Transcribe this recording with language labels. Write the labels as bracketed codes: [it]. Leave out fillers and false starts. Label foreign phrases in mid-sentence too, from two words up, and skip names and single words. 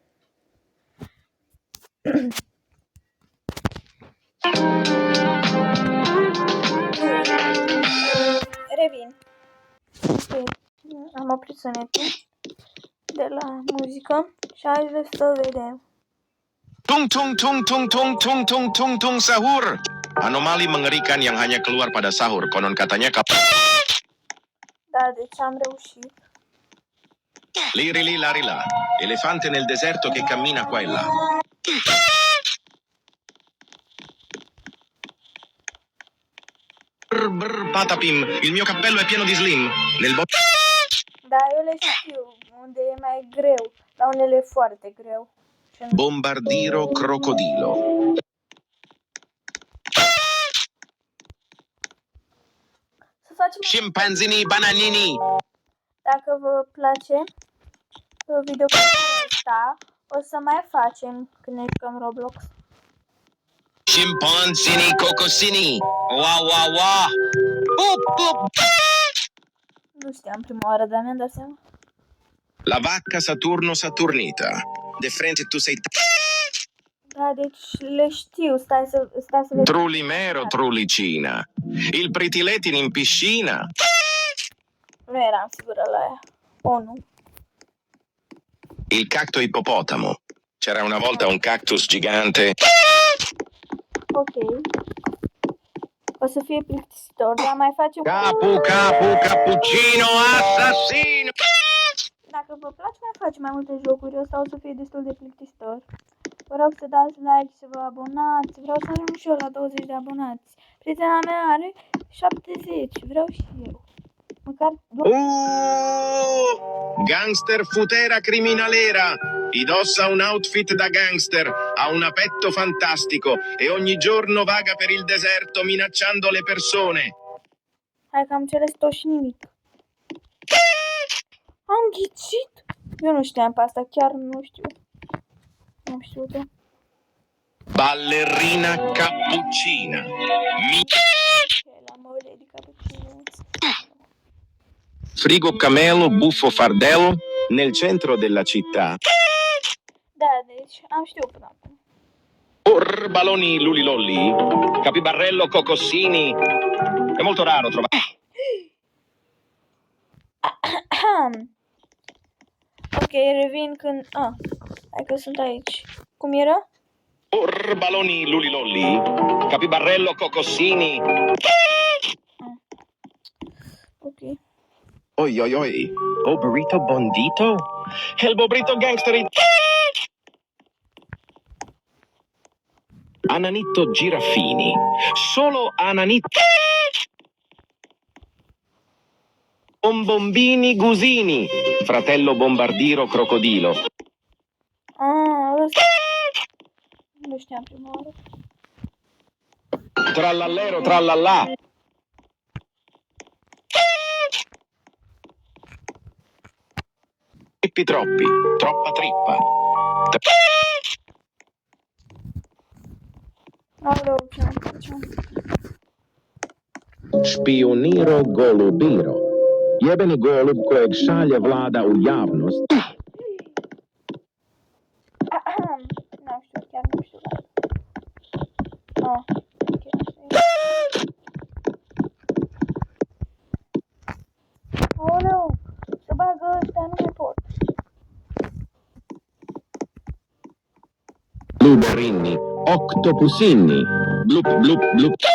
[ro] Revin. Okay. Am oprit sunetul de la muzică și haideți să vedem. Tung tung tung tung tung tung tung tung tung sahur. [id] Anomali mengerikan yang hanya keluar pada sahur. Konon katanya [ro] Da, deci am reușit. Lirili larila. [it] Elefante nel deserto che cammina qua e là. Brr, brr, patapim, il mio cappello è pieno di slim. [ro] Da, eu le știu unde e mai greu, la unele e foarte greu. Bombardiro crocodilo. Să facem Scimpanzini bananini. Dacă vă place videoclipul ăsta, o să mai facem când ne jucăm Roblox. Scimpanzini cocosini. Wa wa wa. Up up. Nu știam prima oară, dar mi-am dat seama. La vacca Saturno Saturnita. [it] De frente tu sei... [ro] Da, deci le știu, stai să vedem. Trulimero trulicina. [it] Il pritiletin in piscina. [ro] Nu eram sigură la aia. O, nu. Il cacto ippopotamo. [it] C'era una volta un cactus gigante. [ro] Ok. O să fie plictisitor, dar mai facem... Capu, cappuccino, assassino. Dacă vă place, mai facem mai multe jocuri. Ăsta o să fie destul de plictisitor. Vă rog să dați like, să vă abonați. Vreau să ajung și eu la 20 de abonați. Prietena mea are 70. Vreau și eu. Măcar... Gangster futera criminalera. [it] Indossa un outfit da gangster, ha un petto fantastico e ogni giorno vaga per il deserto minacciando le persone. [ro] Hai că am înțeles tot și nimic. Am ghicit? Eu nu știam pe asta, chiar nu știu. Nu știu de. Ballerina cappuccina. La mole di cappuccino. [it] Frigo camelo, buffo fardello, nel centro della città. [ro] Da, deci am știut până acum. Baloni lulilolli, capibarello cocossini. [it] È molto raro trovare. [ro] Ok, revin când... hai că sunt aici. Cum era? Baloni lulilolli, capibarello cocossini. Ok. Oi oi oi, o burrito bondito? El bobrito gangster. Ananito Giraffini, solo Ananito. Bombombini Gusini, [it] fratello Bombardiro Crocodilo. [ro] Ăsta. Nu știam prima oară. [it] Trallallero trallallà. Trippi troppi, troppa trippa. [ro] Aoleu, ce-am făcut? Špioniro golubiro. [hr] Jebeni golub kojeg šalje vlada u javnost. [ro] Nu știu, chiar nu știu. Ok. Aoleu, să bagă ăstea, nu mai pot. Bluberini, octopusini. Blup, blup, blup.